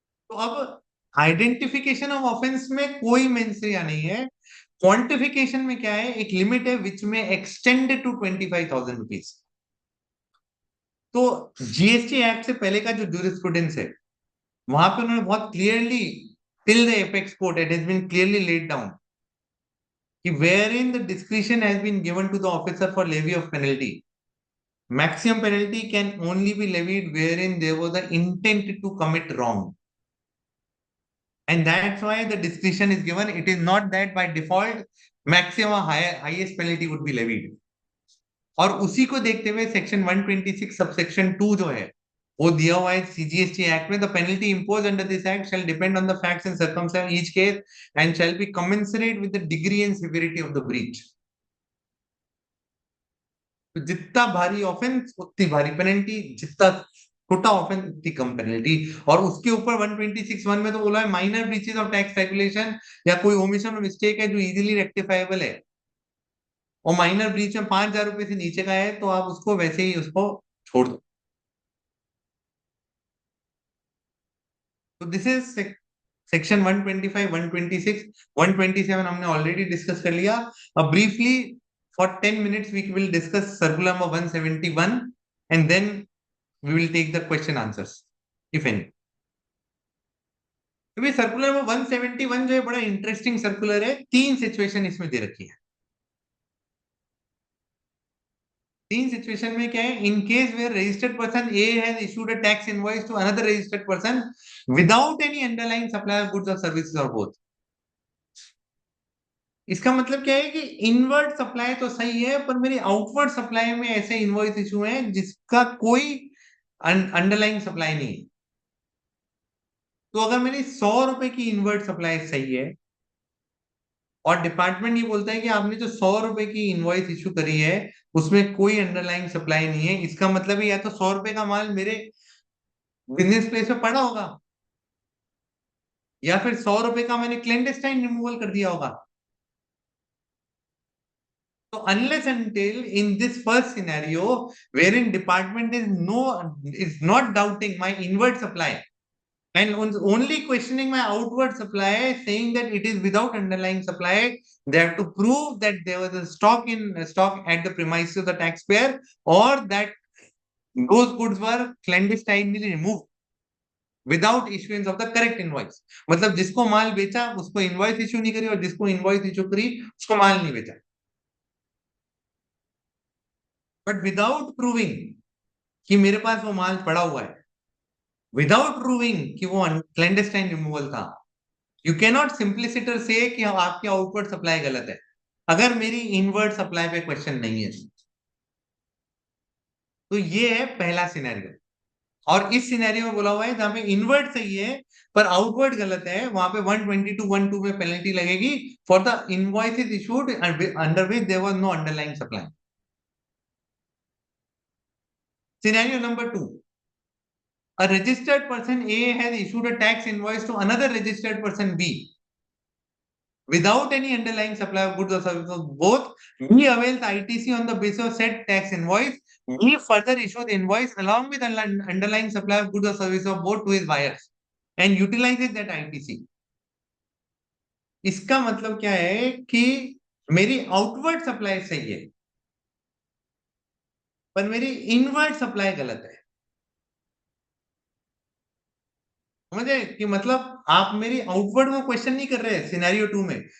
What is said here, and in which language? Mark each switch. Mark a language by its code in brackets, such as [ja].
[hi] तो अब identification of offence में कोई मेंसरिया नहीं है, क्वांटिफिकेशन में क्या है? एक लिमिट है विच में एक्सटेंड टू 25,000 रुपीज। तो जीएसटी एक्ट से पहले का जो जूरिस्प्रूडेंस है वहां पे उन्होंने बहुत clearly [en] till the apex court it has been clearly laid down wherein the discretion has been given to the officer for levy of penalty. Maximum penalty can only be levied wherein there was the intent to commit wrong. And that's why the discretion is given. It is not that by default maximum highest penalty would be levied. [hi] और उसी को देखते हुए section 126 subsection 2 जो है वो दिया हुआ है सीजीएसटी एक्ट में, [en] The penalty impose under this act shall depend on the facts and circumstances each case and shall be commensurate with the degree and severity of the breach. [hi] तो जितना भारी ऑफेंस उतनी भारी पेनल्टी, जितना छोटा offence उतनी कम penalty. और उसके ऊपर 126(1) में तो बोला है minor breaches of tax regulation या कोई ओमिशन और मिस्टेक है जो इजीली रेक्टिफाइबल है और माइनर ब्रीच में 5,000 रुपए से नीचे का है तो आप उसको वैसे ही उसको छोड़ दो. तो दिस इज सेक्शन 125, 126, 127 हमने ऑलरेडी डिस्कस कर लिया. [en] अब briefly for 10 minutes we will discuss circular number 171 and then we will take the question answers if any. [hi] तो सर्कुलर नंबर 171 जो है बड़ा इंटरेस्टिंग सर्कुलर है. 3 सिचुएशन इसमें दे रखी है. 3 सिचुएशन में क्या है, [en] In case where registered person A has issued a tax invoice to another registered person without any underlying supply of goods और services और both. [hi] इसका मतलब क्या है कि इनवर्ड सप्लाई तो सही है पर मेरी आउटवर्ड सप्लाई में ऐसे इनवॉइस इशू है जिसका कोई अंडरलाइंग सप्लाई नहीं है. तो अगर मेरी 100 रुपए की इनवर्ड सप्लाई सही है और डिपार्टमेंट ये बोलता है कि आपने जो 100 रुपए की इनवॉइस इशू करी है उसमें कोई अंडरलाइंग सप्लाई नहीं है, इसका मतलब है या तो 100 रुपए का माल मेरे बिजनेस प्लेस में पड़ा होगा या फिर 100 रुपए का मैंने क्लेंडेस्टाइन रिमूवल कर दिया होगा. [en] So unless until in this first scenario wherein department is not doubting my inward supply and only questioning my outward supply, saying that it is without underlying supply, they have to prove that there was a stock at the premises of the taxpayer or that those goods were clandestinely removed without issuance of the correct invoice. [hi] मतलब जिसको माल बेचा उसको invoice issue नहीं करी और जिसको invoice issue करी उसको माल नहीं बेचा. बट विदाउट प्रूविंग कि मेरे पास वो माल पड़ा हुआ है, विदाउट प्रूविंग कि वो क्लैंडस्टाइन रिमूवल था, यू कैन नॉट सिंप्लिसिटर से कि आपकी आउटवर्ड सप्लाई गलत है अगर मेरी इनवर्ड सप्लाई पे क्वेश्चन नहीं है. तो ये है पहला सिनेरियो. और इस सिनेरियो में बोला हुआ है जहां पे इनवर्ड सही है पर आउटवर्ड गलत है वहां पे 122(1)(2) में पेनल्टी लगेगी [en] For the invoices issued under which there was no underlying supply. Scenario number 2. A registered person A has issued a tax invoice to another registered person B without any underlying supply of goods or services. Both B avails ITC on the basis of said tax invoice. B further issues invoice along with underlying supply of goods or services of both to his buyers and utilizes that ITC. [hi] इसका मतलब क्या है कि मेरी outward supply सही है पर मेरी इनवर्ड सप्लाई गलत है. समझे कि मतलब आप मेरी आउटवर्ड को क्वेश्चन नहीं कर रहे सिनेरियो 2 में.